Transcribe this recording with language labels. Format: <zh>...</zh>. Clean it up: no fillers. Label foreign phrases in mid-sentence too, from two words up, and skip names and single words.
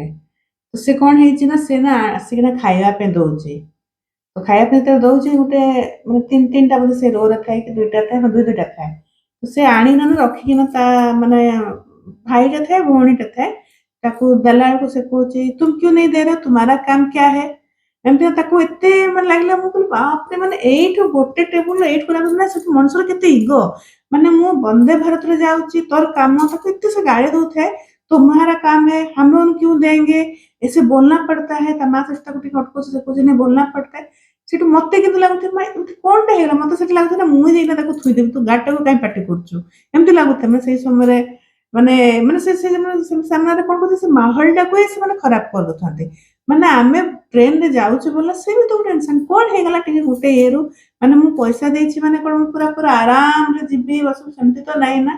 <or>ତ ସେ କଣ ହେଇଛି ନା, ସେ ନା ଆସିକିନା ଖାଇବା ପାଇଁ ଦଉଛି। ତ ଖାଇବା ପାଇଁ ଯେତେବେଳେ ଦଉଛି, ଗୋଟେ ମାନେ ତିନିଟା ବୋଧେ ସେ ରୋରେ ଥାଏ କି ଦୁଇଟା ଥାଏ, ଦୁଇଟା ଥାଏ। ତ ସେ ଆଣିକିନା ରଖିକିନା ତା ମାନେ ଭାଇଟା ଥାଏ ଭଉଣୀଟା ଥାଏ, ତାକୁ ଦେଲା ବେଳକୁ ସେ କହୁଛି</or> <hi>ତୁମ କ୍यों नहीं दे रहे हो, तुम्हारा काम क्या है।</hi> <or>ଏମିତି ତାକୁ ଏତେ ମାନେ ଲାଗିଲା, ମୁଁ କହିଲି ବାପରେ, ମାନେ ଏଇଠୁ ଗୋଟେ ଟେବୁଲ ଏଇଠୁ ଲାଗୁଛି ନା, ସେଠୁ ମଣିଷର କେତେ ଇଗୋ। ମାନେ ମୁଁ ବନ୍ଦେ ଭାରତରେ ଯାଉଛି, ତୋର କାମ, ତାକୁ ଏତେ ସେ ଗାଳି ଦଉଥାଏ।</or> <hi>तुम्हारा काम है, हम लोग क्यों देंगे, ऐसे बोलना पड़ता है।</hi> <or>ତା ମା ସହିତ ତାକୁ ଟିକେ ଅଟକଉଛି, ସେ କହୁଛି</or> <hi>नहीं बोलना पड़ता है।</hi> <or>ସେଠୁ ମତେ କିନ୍ତୁ ଲାଗୁଥିଲା ଏମିତି କଣଟା ହେଇଗଲା, ମତେ ସେଠି ଲାଗୁଥିଲା ମୁଁ ଯାଇକିନା ତାକୁ ଥୁଇଦେବି, ତୁ ଗାଡିଟାକୁ କାଇଁ ପାଟି କରୁଛୁ, ଏମିତି ଲାଗୁଥାଏ। ମାନେ ସେଇ ସମୟରେ ମାନେ ମାନେ ସେ ସାମ୍ନାରେ କଣ କରୁଛି, ସେ ମାହୋଲଟାକୁ ହିଁ ସେମାନେ ଖରାପ କରିଦଉଥାନ୍ତି। ମାନେ ଆମେ ଟ୍ରେନରେ ଯାଉଛୁ ବୋଲେ ସେ ବି ତ ଗୋଟେ ଇନସାନ, କଣ ହେଇଗଲା ଟିକେ ଗୋଟେ ଇଏରୁ, ମାନେ ମୁଁ ପଇସା ଦେଇଛି ମାନେ କଣ ମୁଁ ପୁରା ପୁରା ଆରାମରେ ଯିବି ବସିବି, ସେମିତି ତ ନାହିଁ ନା।</or>